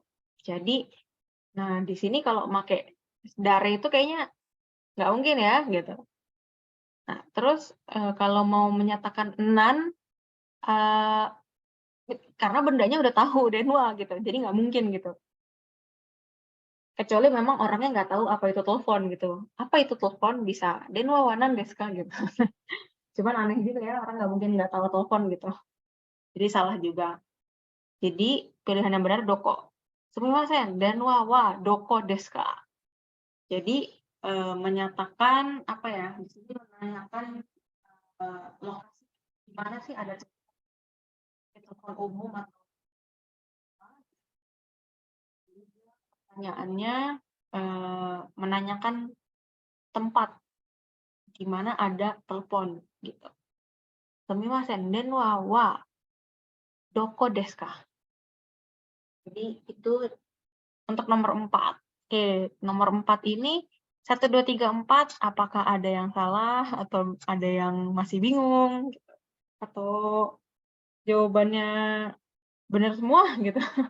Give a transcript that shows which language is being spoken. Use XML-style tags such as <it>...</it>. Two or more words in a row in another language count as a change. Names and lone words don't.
<id>Jadi, nah di sini kalau pakai dare itu kayaknya nggak mungkin ya gitu. Nah, terus kalau mau menyatakan nan, karena bendanya udah tahu denwa gitu, jadi nggak mungkin gitu. Kecuali memang orangnya nggak tahu apa itu telepon gitu. Apa itu telepon? Bisa</id> <ja>電話は何ですか</ja> <id>gitu. Cuman aneh gitu ya, orang nggak mungkin nggak tahu telepon gitu. Jadi salah juga. Jadi pilihan yang benar doko.</id> <ja>すみません、電話はどこですか.</ja> <id>Jadi menyatakan apa ya? Di sini menanyakan lokasi di mana sih ada telepon umum atau pertanyaannya menanyakan tempat di mana ada telepon gitu.</id> <ja>すみません、電話はどこですか.</ja> <id>Jadi itu untuk nomor 4. Oke, nomor 4 ini 1, 2, 3, 4 apakah ada yang salah atau ada yang masih bingung gitu. Atau jawabannya benar semua gitu.</id>